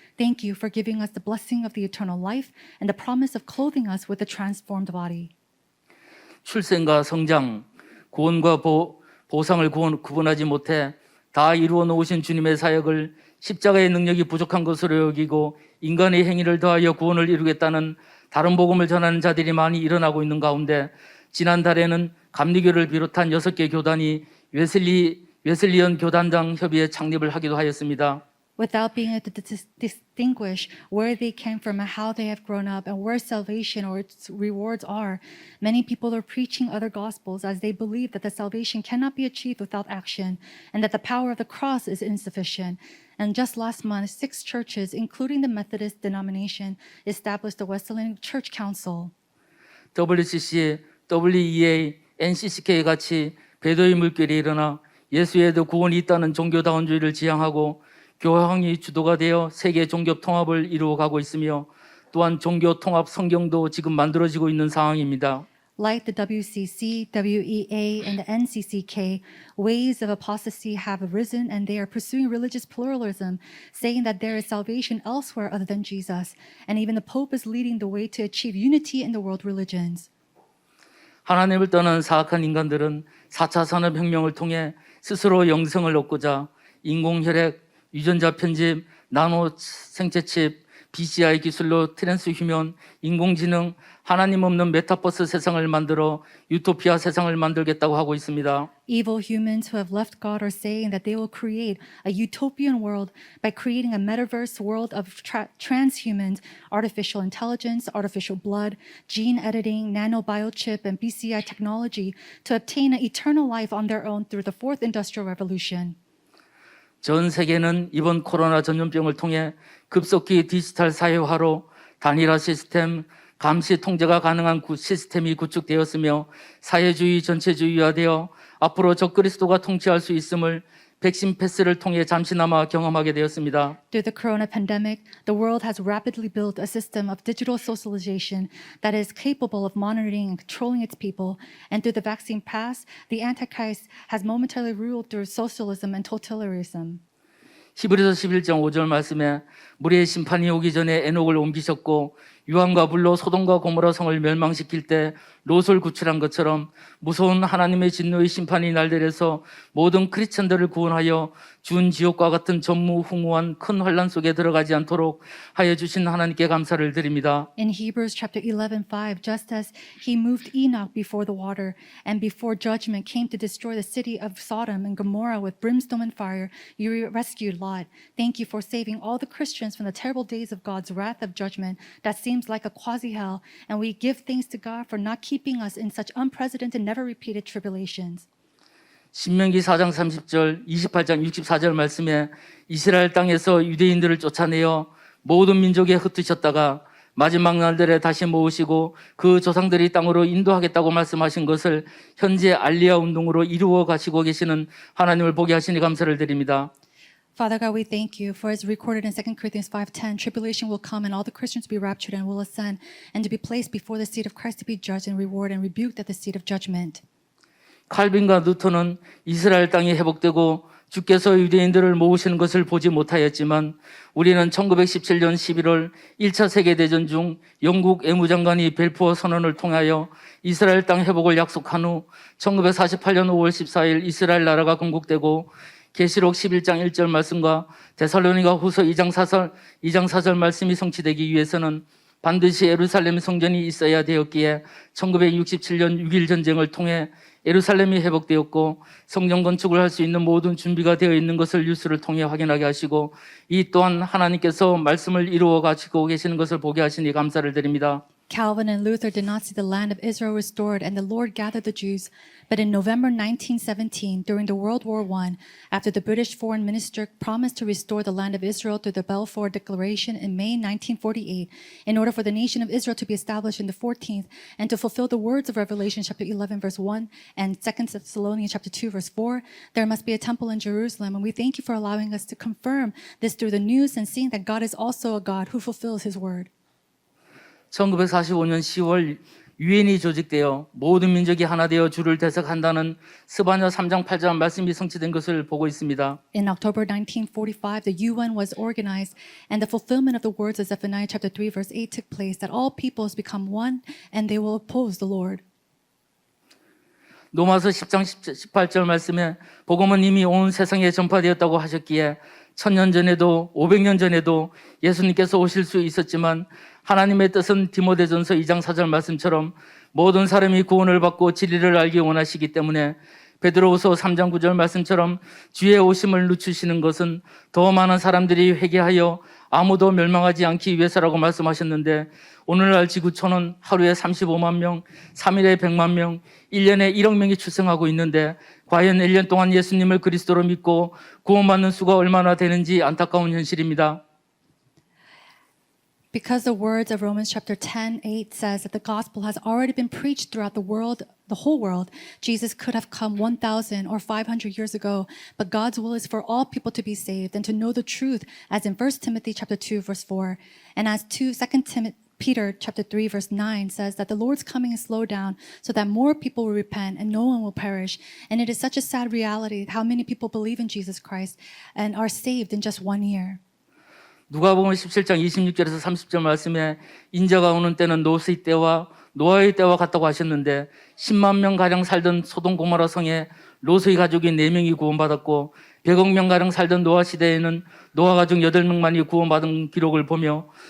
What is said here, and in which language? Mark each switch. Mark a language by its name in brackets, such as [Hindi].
[English] Thank you for giving us the blessing of the eternal life and the promise of clothing us with a transformed body. [Korean] 출생과 성장, 구원과 보상을 구분하지 못해 다 이루어 놓으신 주님의 사역을 십자가의 능력이 부족한 것으로 여기고 인간의 행위를 더하여 구원을 이루겠다는 다른 복음을 전하는 자들이 많이 일어나고 있는 가운데 지난달에는 감리교를 비롯한 6개 교단이 웨슬리언 교단당 협의회 창립을 하기도 하였습니다. [English] Without being able to distinguish where they came from and how they have grown up and where salvation or its rewards are, many people are preaching other gospels as they believe that the salvation cannot be achieved without action and that the power of the cross is insufficient. And just last month, 6 churches, including the Methodist denomination, established the Wesleyan Church Council. [Korean] WCC, WEA, NCCK 같이 배도의 물결이 일어나 예수에도 구원이 있다는 종교다원주의를 지향하고 교황이 주도가 되어 세계 종교 통합을 이루어가고 있으며 또한 종교 통합 성경도 지금 만들어지고 있는 상황입니다. [English] Like the WCC, WEA, and the NCCK, waves of apostasy have arisen and they are pursuing religious pluralism, saying that there is salvation elsewhere other than Jesus. And even the Pope is leading the way to achieve unity in the world religions. [Korean] 하나님을 떠난 사악한 인간들은 4차 산업혁명을 통해 스스로 영생을 얻고자 인공혈액, 유전자 편집, 나노 생체칩, BCI 기술로 트랜스휴먼, 인공지능, 하나님 없는 메타버스 세상을 만들어 유토피아 세상을 만들겠다고 하고 있습니다. [English] Evil humans who have left God are saying that they will create a utopian world by creating a metaverse world of transhumans, artificial intelligence, artificial blood, gene editing, nanobiochip, and BCI technology to obtain an eternal life on their own through the fourth industrial revolution. [Korean] 전 세계는 이번 코로나 전염병을 통해 급속히 디지털 사회화로 단일화 시스템, 감시 통제가 가능한 시스템이 구축되었으며 사회주의 전체주의화되어 앞으로 적그리스도가 통치할 수 있음을 백신 패스를 통해 잠시나마 경험하게 되었습니다. [English] Through the corona pandemic, the world has rapidly built a system of digital socialization that is capable of monitoring and controlling its people. And through the vaccine pass, the Antichrist has momentarily ruled through socialism and totalitarianism. [Korean] 히브리서 11장 5절 말씀에 무리의 심판이 오기 전에 에녹을 옮기셨고 유황과 불로 소돔과 고모라 성을 멸망시킬 때 롯을 구출한 것처럼 무서운 하나님의 진노의 심판이 날들에서 모든 크리스천들을 구원하여 준 지옥과 같은 전무후무한 큰 환란 속에 들어가지 않도록 하여 주신 하나님께 감사를 드립니다. [English] In Hebrews chapter 11:5, just as he moved Enoch before the water and before judgment came to destroy the city of Sodom and Gomorrah with brimstone and fire, you rescued Lot. Thank you for saving all the Christians from the terrible days of God's wrath of judgment that seems like a quasi-hell, and we give thanks to God for not keeping us in such unprecedented, never repeated tribulations. [Korean] 신명기 4장 30절, 28장 64절 말씀에 이스라엘 땅에서 유대인들을 쫓아내어 모든 민족에 흩으셨다가 마지막 날들에 다시 모으시고 그 조상들이 땅으로 인도하겠다고 말씀하신 것을 현재 알리아 운동으로 이루어 가시고 계시는 하나님을 보게 하시니 감사를 드립니다. [English] Father God, we thank you for as recorded in 2 Corinthians 5:10, tribulation will come and all the Christians will be raptured and will ascend and to be placed before the seat of Christ to be judged and rewarded and rebuked at the seat of judgment. [Korean] 칼빈과 누턴은 이스라엘 땅이 회복되고 주께서 유대인들을 모으시는 것을 보지 못하였지만 우리는 1917년 11월 1차 세계대전 중 영국 외무장관이 벨푸어 선언을 통하여 이스라엘 땅 회복을 약속한 후 1948년 5월 14일 이스라엘 나라가 건국되고 계시록 11장 1절 말씀과 데살로니가 후서 2장 4절 말씀이 성취되기 위해서는 반드시 예루살렘 성전이 있어야 되었기에 1967년 6.1 전쟁을 통해 예루살렘이 회복되었고 성전 건축을 할 수 있는 모든 준비가 되어 있는 것을 뉴스를 통해 확인하게 하시고 이 또한 하나님께서 말씀을 이루어 가시고 계시는 것을 보게 하시니 감사를 드립니다. [English] Calvin and Luther did not see the land of Israel restored, and the Lord gathered the Jews. But in November 1917, during the World War I, after the British foreign minister promised to restore the land of Israel through the Balfour Declaration in May 1948, in order for the nation of Israel to be established in the 14th, and to fulfill the words of Revelation chapter 11, verse 1, and 2 Thessalonians chapter 2, verse 4, there must be a temple in Jerusalem. And we thank you for allowing us to confirm this through the news and seeing that God is also a God who fulfills his word. [Korean] 1945년 10월 유엔이 조직되어 모든 민족이 하나 되어 주를 대적한다는 스바냐 3장 8절 말씀이 성취된 것을 보고 있습니다. [English] In October 1945, the UN was organized, and the fulfillment of the words of Zephaniah chapter 3, verse 8 took place, that all peoples become one, and they will oppose the Lord. [Korean] 로마서 10장 18절 말씀에 복음은 이미 온 세상에 전파되었다고 하셨기에 1000년 전에도 500년 전에도 예수님께서 오실 수 있었지만 하나님의 뜻은 디모데전서 2장 4절 말씀처럼 모든 사람이 구원을 받고 진리를 알기 원하시기 때문에 베드로후서 3장 9절 말씀처럼 주의 오심을 늦추시는 것은 더 많은 사람들이 회개하여 아무도 멸망하지 않기 위해서라고 말씀하셨는데 오늘날 지구촌은 하루에 35만 명, 3일에 100만 명, 1년에 1억 명이 출생하고 있는데 과연 1년 동안 예수님을 그리스도로 믿고 구원받는 수가 얼마나 되는지 안타까운 현실입니다. [English] Because the words of Romans chapter 10:8 says that the gospel has already been preached throughout the world, the whole world, Jesus could have come 1,000 or 500 years ago, but God's will is for all people to be saved and to know the truth, as in 1 Timothy chapter 2 verse 4, and as 2 Peter chapter 3 verse 9 says that the Lord's coming is slowed down so that more people will repent and no one will perish. And it is such a sad reality how many people believe in Jesus Christ and are saved in just 1 year. [Korean] 누가복음 17장 26절에서 30절 말씀에 인자가 오는 때는 노스의 때와 노아의 때와 같다고 하셨는데 10만 명가량 살던 소돔 고모라 성에 롯의 가족이 4명이 구원받았고 100억 명가량 살던 노아 시대에는 노아 가족 8명만이 구원받은 기록을 보며